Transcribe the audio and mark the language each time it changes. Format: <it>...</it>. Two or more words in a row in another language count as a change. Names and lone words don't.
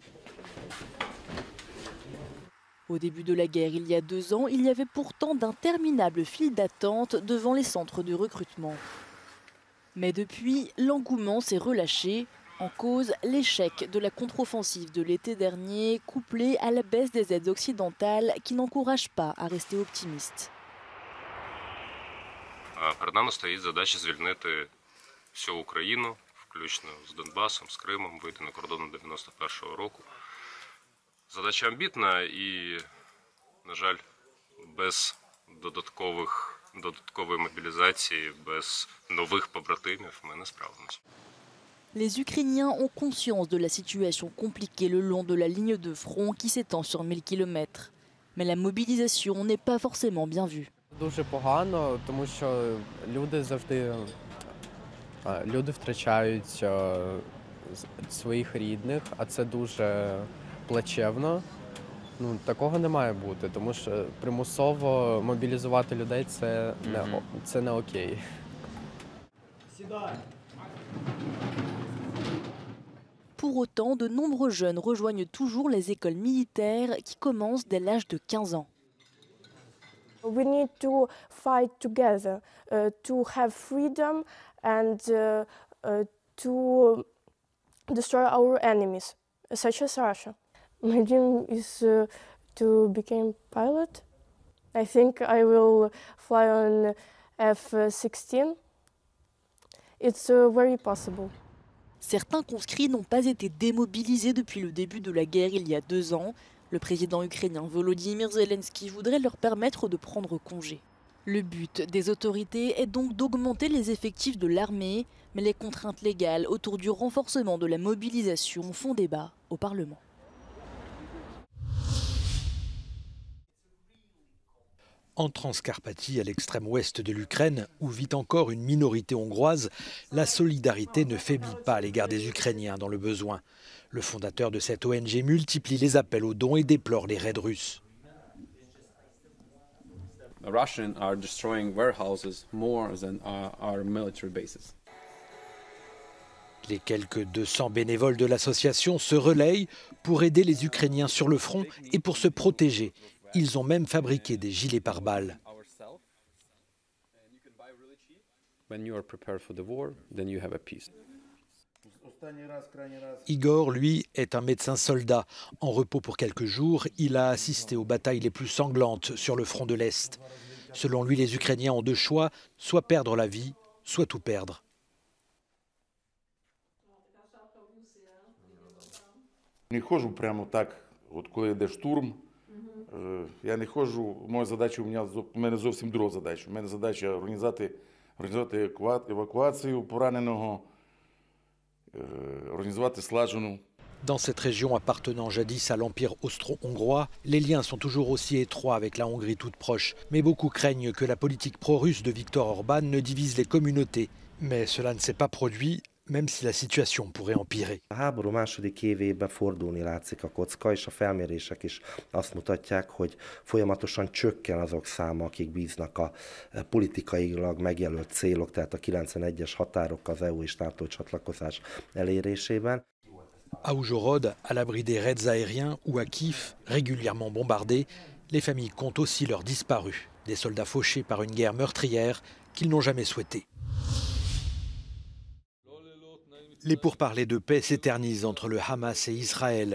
<fr>Au début de la guerre, il y a 2 ans, il y avait pourtant d'interminables files d'attente devant les centres de recrutement. Mais depuis, l'engouement s'est relâché. En cause, l'échec de la contre-offensive de l'été dernier, couplé à la baisse des aides occidentales qui n'encouragent pas à rester optimistes.</fr> <uk>Перед нами стоїть задача звільнити всю Україну, включно з Донбасом, з Кримом, вийти на кордони 91-го року. Задача амбітна і, на жаль, без додаткової мобілізації, без нових побратимів ми не справимося.</uk> <fr>Les Ukrainiens ont conscience de la situation compliquée le long de la ligne de front qui s'étend sur 1000 km. Mais la mobilisation n'est pas forcément bien vue.</fr> <uk>Дуже погано, тому що люди втрачають своїх рідних, а це дуже плачевно. Такого не має бути, тому що примусово мобілізувати людей це не окей.</uk> <fr>Pour autant, de nombreux jeunes rejoignent toujours les écoles militaires qui commencent dès l'âge de 15 ans.</fr> <en>We need to fight together to have freedom and to destroy our enemies, such as Russia. My dream is to become pilot. I think I will fly on F-16. It's very possible.</en> <fr>Certains conscrits n'ont pas été démobilisés depuis le début de la guerre il y a 2 ans. Le président ukrainien Volodymyr Zelensky voudrait leur permettre de prendre congé. Le but des autorités est donc d'augmenter les effectifs de l'armée, mais les contraintes légales autour du renforcement de la mobilisation font débat au Parlement. En Transcarpathie, à l'extrême ouest de l'Ukraine, où vit encore une minorité hongroise, la solidarité ne faiblit pas à l'égard des Ukrainiens dans le besoin. Le fondateur de cette ONG multiplie les appels aux dons et déplore les raids russes.</fr> <en>The Russians are destroying warehouses more than our military bases.</en> <fr>Les quelques 200 bénévoles de l'association se relayent pour aider les Ukrainiens sur le front et pour se protéger. Ils ont même fabriqué des gilets pare-balles.</fr> <en>When you are prepared for the war, then you have a peace.</en> <fr>Igor, lui, est un médecin soldat. En repos pour quelques jours, il a assisté aux batailles les plus sanglantes sur le front de l'Est. Selon lui, les Ukrainiens ont deux choix, soit perdre la vie, soit tout perdre.</fr> <uk>Не ходжу прямо так, от коли йде штурм. Я не ходжу, моя задача, у мене зовсім друга задача. У мене задача організувати евакуацію пораненого, організувати слажену.</uk> <fr>Dans cette région appartenant jadis à l'Empire austro-hongrois, les liens sont toujours aussi étroits avec la Hongrie toute proche. Mais beaucoup craignent que la politique pro-russe de Viktor Orban ne divise les communautés. Mais cela ne s'est pas produit, même si la situation pourrait empirer.</fr> <hu>A háború második évében fordulni látszik a kocka, és a felmérések is azt mutatják, hogy folyamatosan csökken azok száma, akik bíznak a politikailag megjelölt célok, tehát a 91-es határok, az EU és NATO csatlakozás elérésében.</hu> <fr>À Užhorod, à l'abri des raids aériens, ou à Kiev, régulièrement bombardés, les familles comptent aussi leurs disparus, des soldats fauchés par une guerre meurtrière qu'ils n'ont jamais souhaitée. Les pourparlers de paix s'éternisent entre le Hamas et Israël.</fr>